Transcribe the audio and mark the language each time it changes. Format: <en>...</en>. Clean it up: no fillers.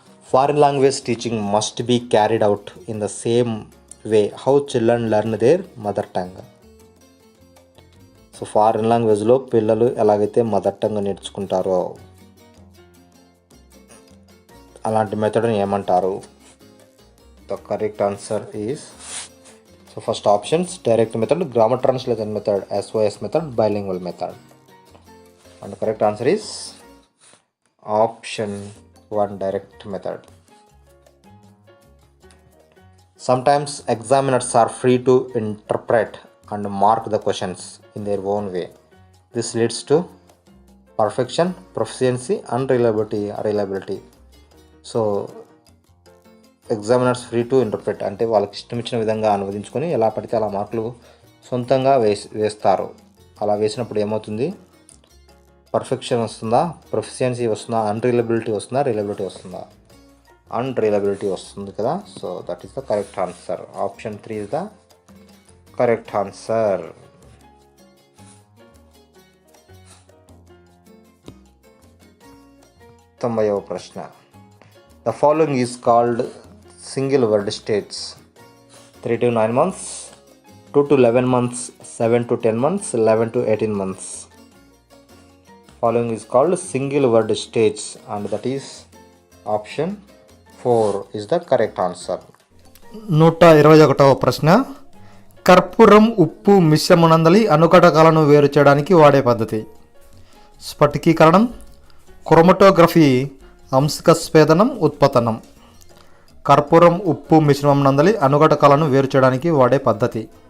<en>Foreign language teaching must be carried out in the same way how children learn their mother tongue.</en> <te>So foreign లాంగ్వేజ్లో పిల్లలు ఎలాగైతే mother tongue నేర్చుకుంటారో అలాంటి మెథడ్ని ఏమంటారు?</te> <en>The correct answer is, so first options, direct method, grammar translation method, SOS method, bilingual method. And the correct answer is option 1, direct method. Sometimes examiners are free to interpret and mark the questions in their own way. This leads to perfection, proficiency, and reliability.</en> <te>So examiners free to interpret అంటే వాళ్ళకి ఇష్టం ఇచ్చిన విధంగా అనువదించుకొని ఎలా పడితే అలా మార్కులు సొంతంగా వేస్తారు. అలా వేసినప్పుడు ఏమవుతుంది? పర్ఫెక్షన్ వస్తుందా, ప్రొఫిషియన్సీ వస్తుందా, అన్రిలబిలిటీ వస్తుందా, రిలబిలిటీ వస్తుందా? అన్రిలబిలిటీ వస్తుంది కదా.</te> <en>So that is the correct answer. Option 3 is the correct answer.</en> <te>తొంభైవ ప్రశ్న.</te> <en>The following is called single word states: 3 to 9 months, 2 to 11 months, 7 to 10 months, 11 to 18 months. Following is called single word states, and that is option 4 is the correct answer.</en> <te>121వ ప్రశ్న. కర్పూరం ఉప్పు మిశ్రమనందలి అనుకటకాలను వేరు చేయడానికి వాడే పద్ధతి: స్ఫటికీకరణం, chromatography, అంశక స్వేదనం, ఉత్పతనం. కర్పూరం ఉప్పు మిశ్రమం నందలి అనుఘటకాలను వేరు చేయడానికి వాడే పద్ధతి.</te>